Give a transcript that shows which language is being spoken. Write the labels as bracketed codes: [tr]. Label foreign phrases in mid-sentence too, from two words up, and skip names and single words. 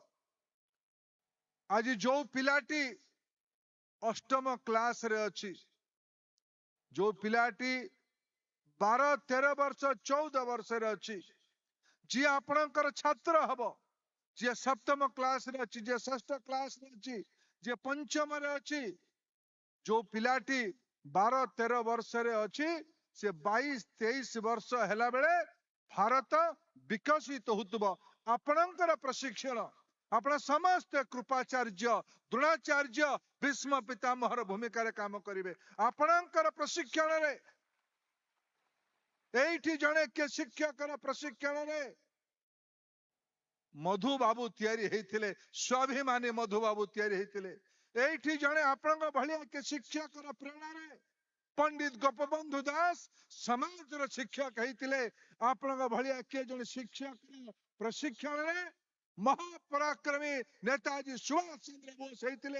[or] ଆଜି ଯେଉଁ ପିଲାଟି ଅଷ୍ଟମ କ୍ଲାସ ରେ ଅଛି ଯେଉଁ ପିଲାଟି 12-13 ବର୍ଷ 14 ବର୍ଷ ରେ ଅଛି ଜି ଆପଣଙ୍କର ଛାତ୍ର ହବ ଯେ ସପ୍ତମ କ୍ଲାସ ରେ ଅଛି ଯେ ଷଷ୍ଠ କ୍ଲାସ ରେ ଅଛି ଯେ ପଞ୍ଚମ ରେ ଅଛି ଯେଉଁ ପିଲାଟି 12-13 ବର୍ଷ ରେ ଅଛି ସେ 22-23 ବର୍ଷ ହେଲା ବେଳେ ଭାରତ ବିକଶିତ ହୋଇଥିବ। ଆପଣଙ୍କର ପ୍ରଶିକ୍ଷଣ ଆପଣ ସମସ୍ତ କୃପାଚାର୍ଯ୍ୟ ଦ୍ରୋଣାଚାର୍ଯ୍ୟ ଭୀଷ୍ମ ପିତାମହର ଭୂମିକା ରେ କାମ କରିବେ। ଆପଣଙ୍କର ପ୍ରଶିକ୍ଷଣ ରେ ଏଠି ଜଣେ କେ ଶିକ୍ଷକର ପ୍ରଶିକ୍ଷଣ ରେ ମଧୁ ବାବୁ ତିଆରି ହେଇଥିଲେ ସ୍ୱାଭିମାନୀ ମଧୁ ବାବୁ ତିଆରି ହେଇଥିଲେ ଏଠି ଜଣେ ଆପଣଙ୍କ ଭଳିଆ କେ ଶିକ୍ଷକର ପ୍ରେରଣା ରେ ପଣ୍ଡିତ ଗୋପବନ୍ଧୁ ଦାସ ସମାଜ ର ଶିକ୍ଷକ ହେଇଥିଲେ ଆପଣଙ୍କ ଭଳିଆ କେ ଜଣେ ଶିକ୍ଷକ ପ୍ରଶିକ୍ଷଣ ରେ ମହାପରାକ୍ରମୀ ନେତାଜୀ ସୁଭାଷ ଚନ୍ଦ୍ର ବୋଷ ହେଇଥିଲେ।